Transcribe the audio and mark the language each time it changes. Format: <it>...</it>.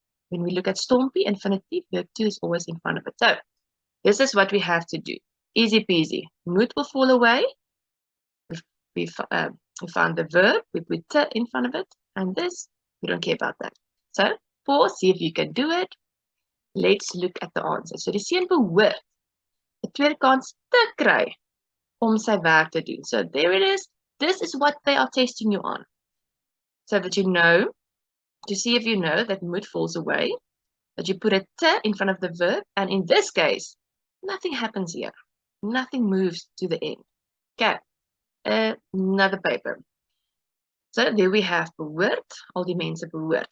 <en>When we look at stompie, infinitive, verb 2 is always in front of it. So this is what we have to do. Easy peasy. Moet will fall away. We found the verb, we put te in front of it, and this, we don't care about that. So pause, see if you can do it. Let's look at the answer.</en> <af>So die seun behoort 'n tweede kans te kry om sy werk te doen.</af> <en>So there it is. This is what they are testing you on. So that you know, to see if you know that moet falls away, that you put a te in front of the verb, and in this case, nothing happens here. Nothing moves to the end. Okay, another paper. So there we have behoort,</en> <af>al die mense behoort.</af>